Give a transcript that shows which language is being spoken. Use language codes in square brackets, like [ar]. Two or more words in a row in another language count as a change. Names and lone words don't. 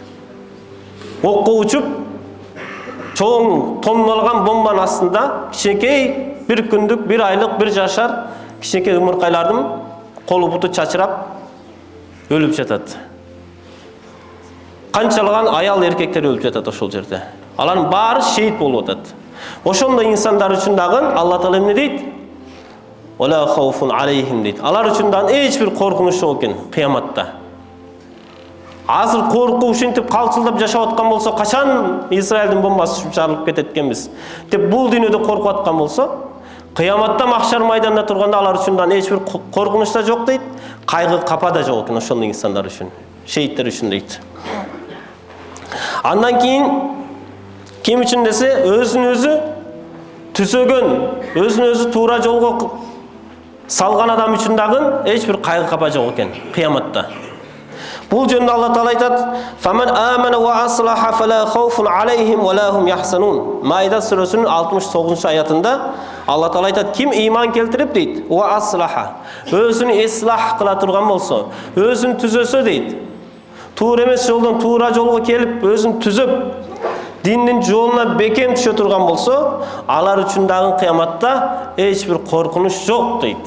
[ky] Окко учуп, чоң тонналган бомбанын астында кичинекей бир күндүк, бир айлык, бир жашар кичинекей ымыркайлардын колу буту чачырап өлүп жатат. Канчалаган аял эркектер өлүп жатат ошол жерде. Алардын баары шейит болуп атат. Ошондой инсандар үчүн дагы Алла Таала эмне дейт? [ar] ولا خوف عليهم дейт. [ky] Алар үчүн дагы эч бир коркунуч жок экен кыяматта. Азыр коркуп ушинтип калчылдап жашап аткан болсо, качан Израилдин бомбасы түшүп жарылып кетет экенбиз деп бул дүйнөдө коркуп аткан болсо, кыяматта махшар майданында турганда алар үчүн дагы эч бир коркунуч да жок дейт, кайгы, капа да жок экен ошондой инсандар үчүн, шейиттер үчүн дейт. Андан кийин ким үчүн десе, өзүн өзү түзөгөн, өзүн өзү туура жолго салган адам үчүн дагы эч бир кайгы, капа жок экен кыяматта. Бул жөнүндө Алла Таала айтат: [ar] "فمن آمن وأصلح فلا خوف عليهم ولا هم يحزنون." [ky] Майда сүрөсүнүн 69-аятында Алла Таала айтат: "Ким иман келтирип" дейт, [ar] "وأصلح", [ky] өзүн ислах кыла турган болсо, өзүн түзөсө дейт. Туура эмес жолдон туура жолго келип, өзүн түзөп, диндин жолуна бекем түшө турган болсо, алар үчүн дагы кыяматта эч бир коркунуч жок дейт.